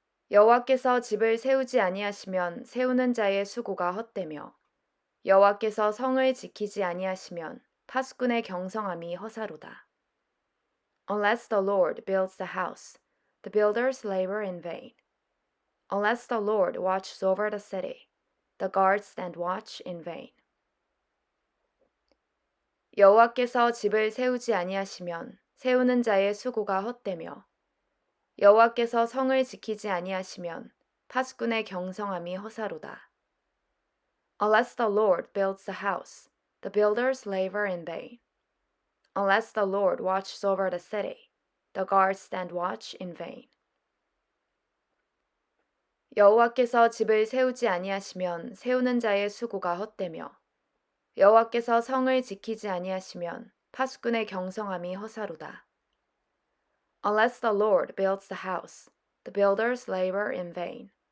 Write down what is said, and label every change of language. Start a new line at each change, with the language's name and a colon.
Korean: 여호와께서 집을 세우지 아니하시면 세우는 자의 수고가 헛되며 여호와께서 성을 지키지 아니하시면 파수꾼의 경성함이 허사로다.
English: Unless the Lord builds the house, the builders labor in vain. Unless the Lord watches over the city, the guards stand watch in vain.
Korean: 여호와께서 집을 세우지 아니하시면 세우는 자의 수고가 헛되며 여호와께서 성을 지키지 아니하시면 파수꾼의 경성함이 허사로다.
English: Unless the Lord builds the house, the builders labor in vain. Unless the Lord watches over the city, the guards stand watch in vain.
Korean: 여호와께서 집을 세우지 아니하시면 세우는 자의 수고가 헛되며 여호와께서 성을 지키지 아니하시면 파수꾼의 경성함이 허사로다.
English: Unless the Lord builds the house, the builders labor in vain.